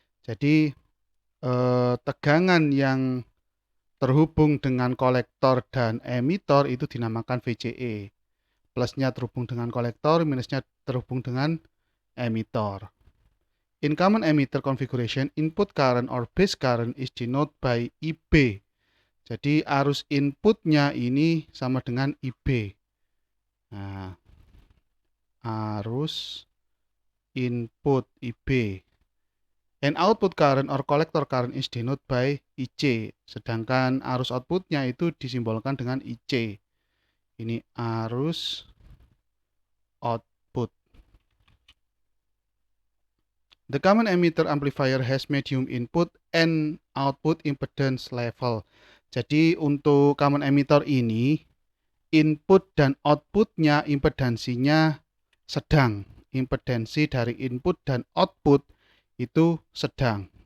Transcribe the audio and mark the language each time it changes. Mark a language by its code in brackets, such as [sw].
[id] Jadi tegangan yang terhubung dengan kolektor dan emitor itu dinamakan VCE. Plusnya terhubung dengan kolektor, minusnya terhubung dengan emitor. [en] In common emitter configuration, input current or base current is denoted by IB. [id] Jadi arus inputnya ini sama dengan IB. Nah, arus input IB. [en] And output current or collector current is denoted by IC. [id] Sedangkan arus outputnya itu disimbolkan dengan IC. Ini arus output. [en] The common emitter amplifier has medium input and output impedance level. [id] Jadi untuk common emitter ini input dan outputnya impedansinya sedang. Impedansi dari input dan output itu sedang.